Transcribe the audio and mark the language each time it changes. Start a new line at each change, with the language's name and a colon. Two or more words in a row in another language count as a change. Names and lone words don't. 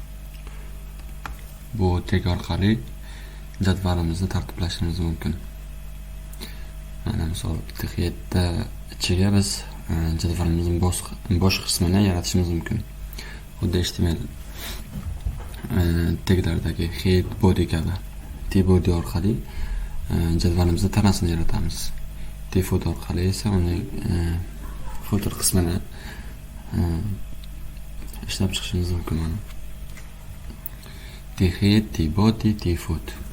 Uzbek: Bu tek orqali jadvalimizni tartiblashimiz mumkin. Mana misol headda ichiga biz jadvalimizning bosh qismini yaratishimiz mumkin. Xuddi HTML taglardagi head, body kabi T-body orqali jadvalimizni tanasini yaratamiz. T-foot orqali esa uning footer qismini ishlab chiqishimiz mumkin. Mana T-head, T-body, T-foot.